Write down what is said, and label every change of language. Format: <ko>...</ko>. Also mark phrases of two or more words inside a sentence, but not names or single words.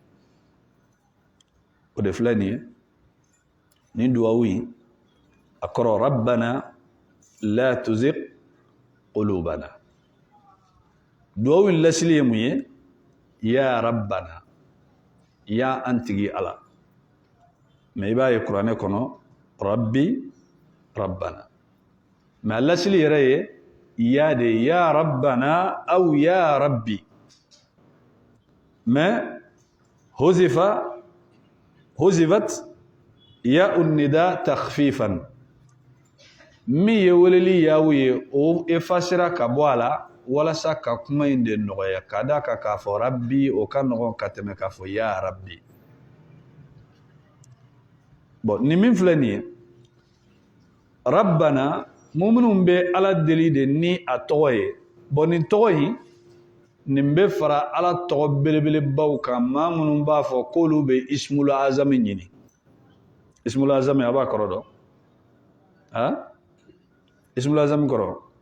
<bm>o de filɛ nin ye nin duwawu in a kɔrɔ</bm> <ar>ربنا لا تزغ قلوبنا</ar> <bm>duwawu in lasili ye mun ye</bm> <ar>يا ربنا</ar> <bm>ya an tigi ala mais i b'a ye kuranɛ kɔnɔ</bm> <ar>رب ربنا</ar> <bm>mais lasili yɛrɛ ye ya de</bm> <ar>يا ربنا</ar> <bm>aw</bm> <ar>يا رب</ar> <bm>mais</bm> <ar>حذفت ياء النداء تخفيفا</ar> <bm>min ye weleli yawu ye o efasira ka bɔ a la walasa ka kuma in de nɔgɔya ka da ka k'a fɔ rabbi o ka nɔgɔn ka tɛmɛ k'a fɔ</bm> <ar>يا رب</ar> <bm>bon ni min filɛ nin ye rabbana muminun bɛ ala deli de ni a tɔgɔ ye bon nin tɔgɔ in nin bɛ fara ala tɔgɔ belebelebaw kan maa minnu b'a fɔ k'olu bɛ</bm> <ar>الاسم الأعظم</ar> <bm>ɲini</bm> <ar>الاسم الأعظم</ar> <bm>a b'a kɔrɔ dɔn ha</bm> <ar>الاسم الأعظم</ar> <bm>kɔrɔ</bm>